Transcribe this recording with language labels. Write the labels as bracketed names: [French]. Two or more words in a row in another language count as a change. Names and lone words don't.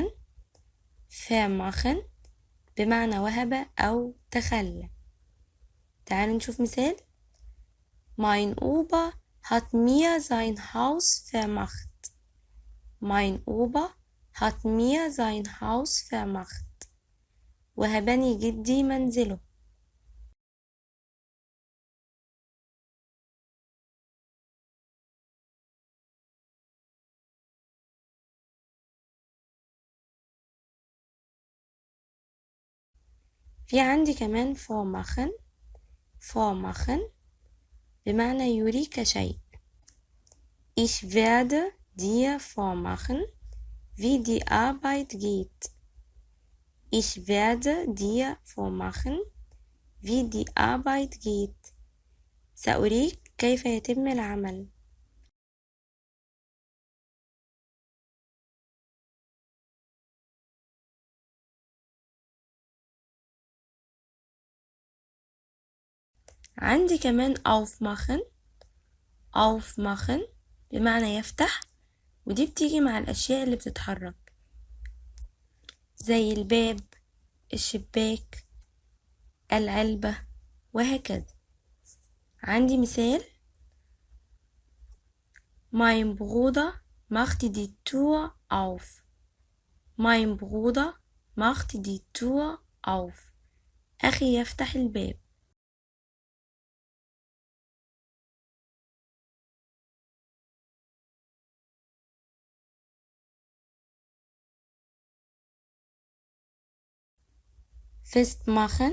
[Arabic] vermachen بمعنى وهب أو تخلى. تعالوا نشوف مثال. [German] mein Opa hat mir sein Haus vermacht. mein Opa hat mir sein Haus vermacht. [Arabic] وهبني جدي منزله. في عندي كمان vormachen. vormachen بمعنى يريك شيء. [German] ich werde dir vormachen, wie die Arbeit geht. ich werde dir vormachen, wie die Arbeit geht. [Arabic] سأريك كيف يتم العمل. عندي كمان aufmachen. aufmachen بمعنى يفتح، ودي بتيجي مع الأشياء اللي بتتحرك زي الباب، الشباك، العلبة، وهكذا. عندي مثال: [German] Mein Bruder macht die Tür auf. Mein Bruder macht die Tür auf. [Arabic] أخي يفتح الباب. [German] festmachen.